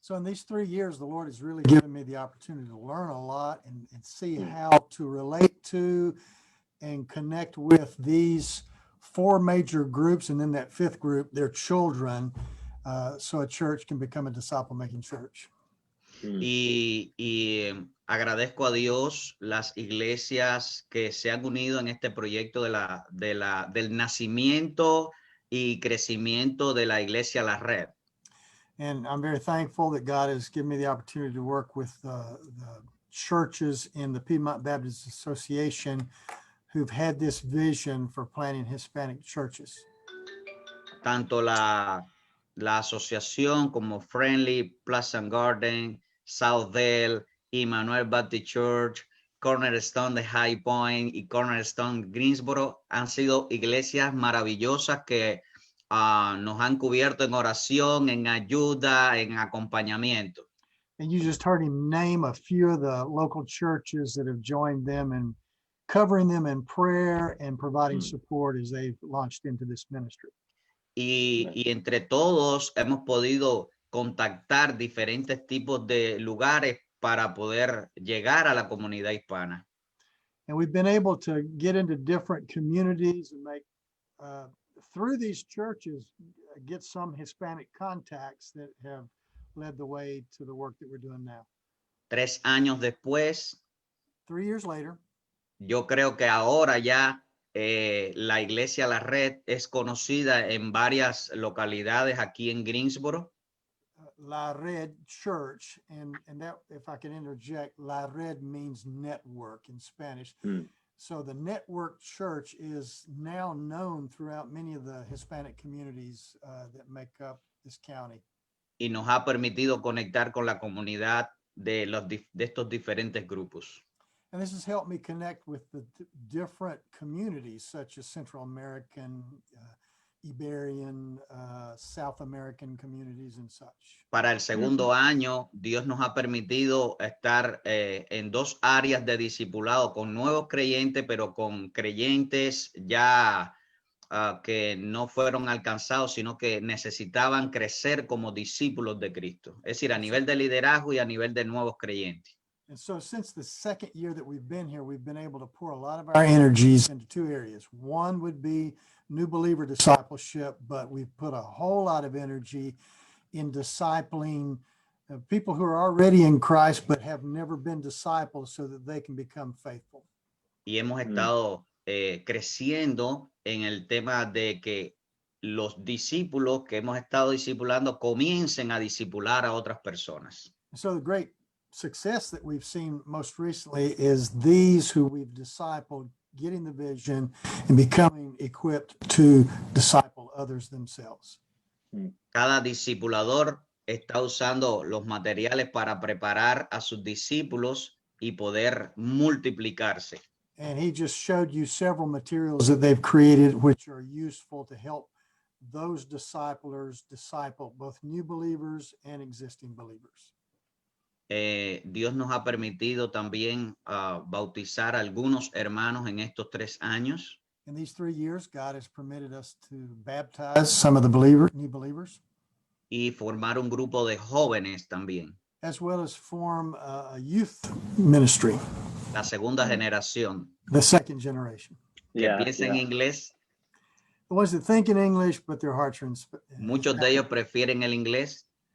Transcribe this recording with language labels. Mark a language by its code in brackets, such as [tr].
[en] So in these 3 years, the Lord has really given me the opportunity to learn a lot and see how to relate to and connect with these 4 major groups, and then that 5th group, their children, so a church can become a disciple-making church. [es] Y agradezco a Dios las iglesias que se han unido en este proyecto del nacimiento y crecimiento de la iglesia La Red. [en] And I'm very thankful that God has given me the opportunity to work with the churches in the Piedmont Baptist Association who've had this vision for planting Hispanic churches. [es] Tanto la asociación como Friendly, Pleasant Garden, Southdale, Emmanuel Baptist Church, Cornerstone de High Point y Cornerstone Greensboro han sido iglesias maravillosas que nos han cubierto en oración, en ayuda, en acompañamiento. [en] And you just heard him name a few of the local churches that have joined them and covering them in prayer and providing support as they've launched into this ministry. [es] Y entre todos hemos podido contactar diferentes tipos de lugares para poder llegar a la comunidad hispana. [en] And we've been able to get into different communities and make, through these churches, get some Hispanic contacts that have led the way to the work that we're doing now. [es] 3 años después, [en] 3 years later, [es] yo creo que ahora ya la iglesia La Red es conocida en varias localidades aquí en Greensboro. [en] La Red Church, and that, if I can interject, La Red means network in Spanish. So the network church is now known throughout many of the Hispanic communities that make up this county. [es] Y nos ha permitido conectar con la comunidad de estos diferentes grupos. [en] And this has helped me connect with the different communities, such as Central American, Iberian, South American communities and such. [es] Para el segundo año, Dios nos ha permitido estar en 2 áreas de discipulado con nuevos creyentes, pero con creyentes ya que no fueron alcanzados, sino que necesitaban crecer como discípulos de Cristo. Es decir, a nivel de liderazgo y a nivel de nuevos creyentes. [en] And so since the second year that we've been here, we've been able to pour a lot of our energies into two areas. One would be new believer discipleship, but we've put a whole lot of energy in discipling people who are already in Christ, but have never been discipled so that they can become faithful. [es] Y hemos estado creciendo en el tema de que los discípulos que hemos estado discipulando comiencen a discipular a otras personas. [en] So the great success that we've seen most recently is these who we've discipled getting the vision and becoming equipped to disciple others themselves. [es] Cada discipulador está usando los materiales para preparar a sus discípulos y poder multiplicarse. [en] And he just showed you several materials that they've created, which are useful to help those disciplers disciple both new believers and existing believers. [es] Dios nos ha permitido también bautizar a algunos hermanos en estos 3 años. [en] In these 3 years, God has permitted us to baptize some of the new believers, [es] Y formar un grupo de jóvenes también, [en] as well as form a youth ministry, [es] la segunda generación, [en] the second generation. [es] que piensa en inglés. [en] The ones that think in English, but their hearts are in [es] Muchos de ellos prefieren el inglés,